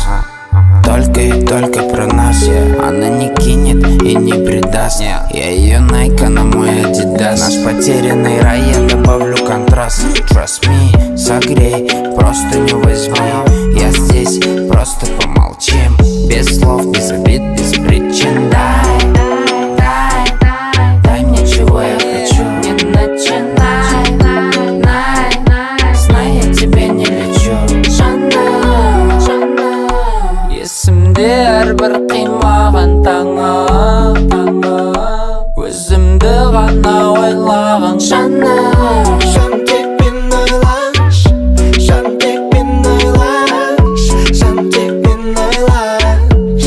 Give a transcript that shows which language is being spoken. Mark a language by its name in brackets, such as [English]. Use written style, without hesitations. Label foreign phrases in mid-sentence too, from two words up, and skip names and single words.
[Russian] Только и только про нас. Она не кинет и не предаст. Я ее Найка на мой Адидас. Наш потерянный рай, я добавлю контраст. [English] Trust me, [Russian] согрей, просто не возьми. Я здесь, просто помолчим. Без слов, без обид, без причин. Дай мне чего я хочу. Не начинай, знай, я тебе не лечу. [Kazakh] Есімде әрбір қимаған таңым, өзімді ғана ойлаған жаным. Жан тек мен ойлаш, жан тек мен ойлаш, жан тек мен ойлаш.